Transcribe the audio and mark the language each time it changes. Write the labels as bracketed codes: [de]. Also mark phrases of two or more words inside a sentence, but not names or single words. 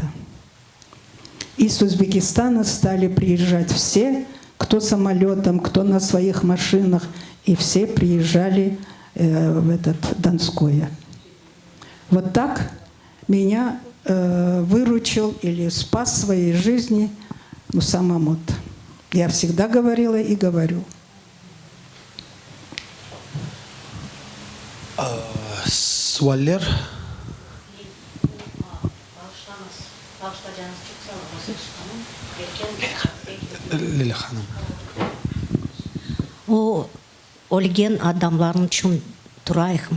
[ru] И с Узбекистана стали приезжать все, кто самолетом, кто на своих машинах, и все приезжали в этот Донское. Вот так меня выручил или спас своей жизни Муса Мамут. Я всегда говорила и говорю. [crh] Суаллер. Лиля ханым. О өлген адамларын үчүн турайық.